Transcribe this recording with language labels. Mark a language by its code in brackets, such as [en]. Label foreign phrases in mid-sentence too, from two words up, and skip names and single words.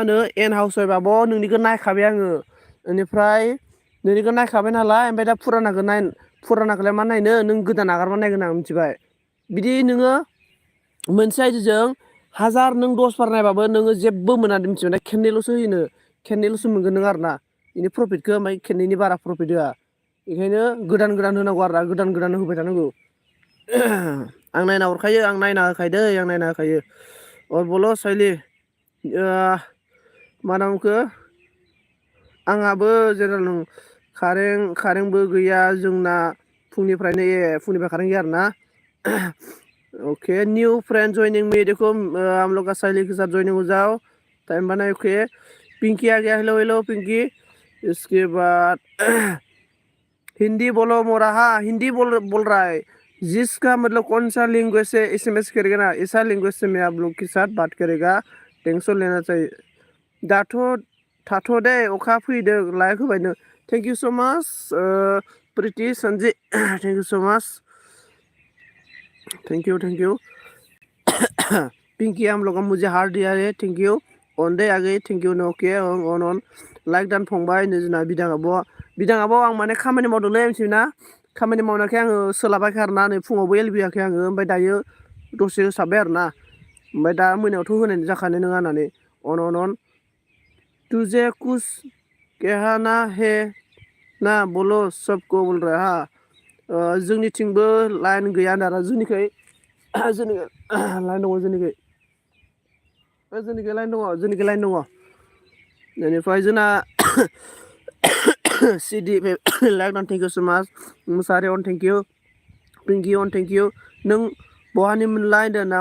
[brx] होनो एन हाउस वाइफआबो नोंनिखौ नायखाबाय आङो बेनिफ्राय नोंनिखौ नायखाबाय नालाय ओमफ्राय दा फुरानाखौलाय मा नायनो नों गोदान नागारबा नायगोन आं मिथिबाय बिदि नोङो मोनसे आइदिजों हाजार नों 10 बार नायबाबो नोङो जेबो मोना मिथिबाय खेननैल'सो होयोनो खेननैल'सो मोनगोन नों आरोना बेनि प्रफिटखौ ओमफ्राय खेननैनि बारा प्रफिट होआ बेखायनो गोदान होनांगौ आरो गोदान होबाय थानांगौ आं नायना हरखायो आं नायना होखायो दै आं नायना होखायो [hi] और बोलो साइली [brx] मा नामखौ आंहाबो जेनेरेल कारेन्टबो गैया जोंना फुंनिफ्राय कारेन्ट गैया आरोना ओके [en] new friend joining [brx] मी [hi] देखो हम लोग का सहेली के साथ ज्वाइनिंग हो जाओ टाइम बनाए ओके पिंकी आ गया हेलो हेलो पिंकी इसके बाद हिंदी बोलो मोरा हाँ हिंदी बोल रहा है जिसका मतलब कौन सा लैंग्वेज से एसएमएस करेगा ना ऐसा लैंग्वेज से मैं आप लोग के साथ बात करेगा टेंशन लेना चाहिए [brx] दाथ' थाथ' दे अखा फैदों लाइक होबाय नो [en] thank you so much [hi] प्रीति संजीत [en] thank you so much thank you [hi] पिंकी हम लोग मुझे हार्ट दिया है [en] thank you [hi] अन दे आगे [en] thank you [brx] ओके अन लाइक दान फंबाय नै जोंना बिदाङाबो आं माने खामानि मावदोंलै मिथिबायना खामानि मावनायखाय आङो सोलाबाखै आरोना नै फुङावबो एलबियाखै आङो ओमफ्राय दायो दसे होसाबबाय आरोना ओमफ्राय दा मोनायावथ' होनाय जाखानाय नङा होननानै अन [hi] तुझे कुछ कहना है ना बोलो सबको बोल रहा [brx] जोंनिथिंबो लाइन गैया होनना जोंनिखै लाइन दङ जोंनिखै लाइन दङ बेनिफ्राय जोंना सिडि लाइक अन [en] thank you so much [brx] मुसारि अन [en] thank you [brx] पिंकी अन [en] thank you [brx] नों बहानि मोनलाय होनदों